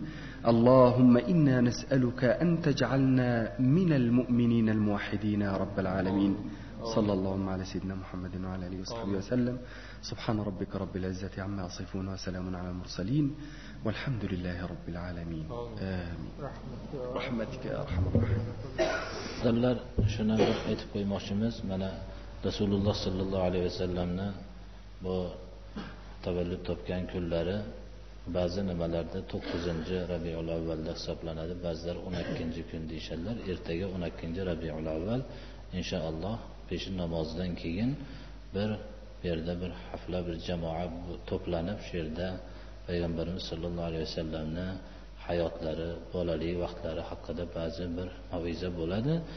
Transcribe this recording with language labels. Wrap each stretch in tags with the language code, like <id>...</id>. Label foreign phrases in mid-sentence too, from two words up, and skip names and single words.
<ar>اللهم إنا نسألك أن تجعلنا من المؤمنين الموحدين يا رب العالمين. صلى الله على سيدنا محمد وعلى آله وصحبه وسلم. سبحان ربك رب العزة عما يصفون وسلام على المرسلين والحمد لله رب العالمين. آمين. رحمتك يا أرحم الراحمين.</ar> <uz>Sizlar shuni bir aytib qo'ymoqchimiz. Mana Rasululloh</uz> <ar>صلى الله عليه وسلم</ar> <uz>bu tavallud topgan kunlari ba'zi nimalarda 9-Rabiul avvalda hisoblanadi, ba'zilar 12-kun deyishadilar. Ertaga 12-Rabiul avval inshaalloh peshin namozidan keyin bir yerda bir hafla, bir jamoa to'planib shu yerda payg'ambarimiz</uz> <ar>صلى الله عليه وسلم</ar> <uz>hayotlari, bolalik vaqtlari haqida ba'zi bir maviza bo'ladi.</uz>